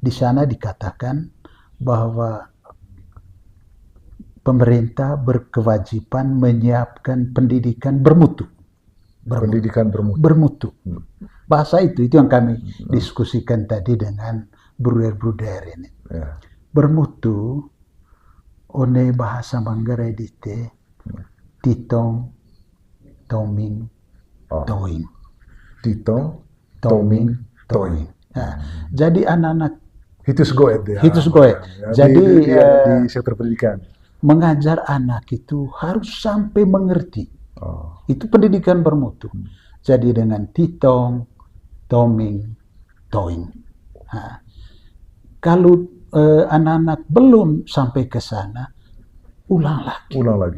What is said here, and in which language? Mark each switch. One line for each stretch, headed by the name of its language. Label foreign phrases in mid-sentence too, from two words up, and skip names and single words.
Indonesian: Di sana dikatakan bahwa pemerintah berkewajiban menyiapkan pendidikan bermutu. Pendidikan bermutu. Bahasa itu yang kami diskusikan tadi dengan bruder-bruder ini. Bermutu,
Manggarai: one bahasa Manggarai dite, titong, toming, toing. Titong, toming, toing.
Indonesian: Jadi anak-anak
Manggarai: hitus goet dia.
Indonesian: Jadi di sektor pendidikan. Mengajar anak itu harus sampai mengerti. Itu pendidikan bermutu. Jadi dengan
Manggarai: titong, toming, toing.
Indonesian: Kalau anak-anak belum sampai ke sana, ulang lagi.